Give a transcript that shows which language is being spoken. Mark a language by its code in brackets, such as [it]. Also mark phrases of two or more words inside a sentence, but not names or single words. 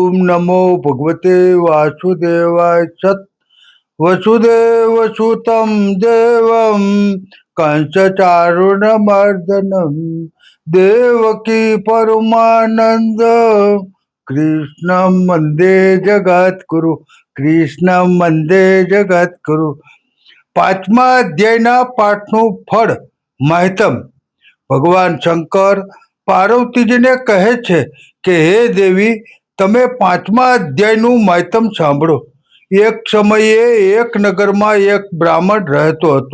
[sa] नमो भगवते वासुदेवाय सत् वसुदेव सुतं देवं कंसचारुणमर्दनं देवकी परमानंद कृष्णं वंदे जगद्गुरु कृष्णं वंदे जगद्गुरु [gu] પાંચમા અધ્યાયના પાઠનું ફળ માહિતમ ભગવાન શંકર પાર્વતીજીને કહે છે કે હે દેવી, તમે પાંચમા અધ્યાયનું માહિતમ સાંભળો. એક સમયે એક નગરમાં એક બ્રાહ્મણ રહેતો હતો.